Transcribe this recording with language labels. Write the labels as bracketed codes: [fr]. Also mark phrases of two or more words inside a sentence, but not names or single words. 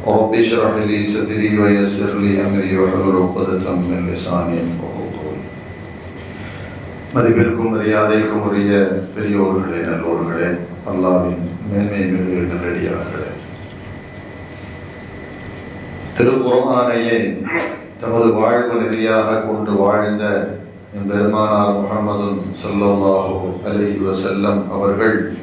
[ar] رب اشرح لي صدري ويسر لي أمري واحلل عقدة من لساني يفقهوا قولي. [ta] மதிப்பிற்கும் மரியாதைக்கும் உரிய பெரியோர்களே, நல்லோர்களே, அல்லாஹ்வின் மேன்மை மிகு நல்லடியார்களே, திருக்குர்ஆனையே தமது வாழ்வு நெறியாக கொண்டு வாழ்ந்த பெருமானார் முஹம்மது [ar] صلى الله عليه وسلم [ta] அவர்கள்